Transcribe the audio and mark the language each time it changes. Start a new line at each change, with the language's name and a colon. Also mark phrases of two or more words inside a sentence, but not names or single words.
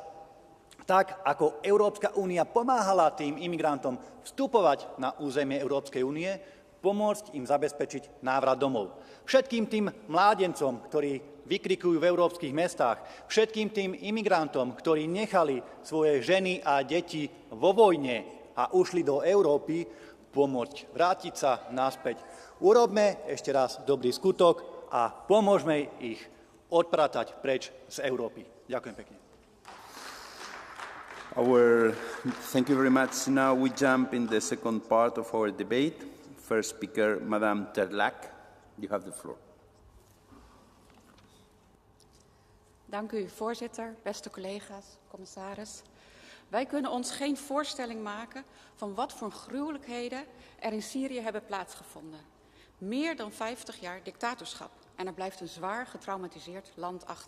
Slovak: Tak, ako Európska únia pomáhala tým imigrantom vstupovať na územie Európskej únie, pomôcť im zabezpečiť návrat domov. Všetkým tým mládencom, ktorí vykrikujú v európskych mestách, všetkým tým imigrantom, ktorí nechali svoje ženy a deti vo vojne a ušli do Európy, pomôcť vrátiť sa naspäť. Urobme ešte raz dobrý skutok a pomôžme ich odpratať preč z Európy. Ďakujem pekne.
English: Thank you very much. Now we jump in the second part of our debate. First speaker, Madame Terlac. You have the floor.
Dutch: Dank u, voorzitter, beste collega's, commissaris. Wij kunnen ons geen voorstelling maken van wat voor gruwelijkheden er in Syrië hebben plaatsgevonden. Meer dan 50 jaar dictatorschap en er blijft een zwaar getraumatiseerd land achter.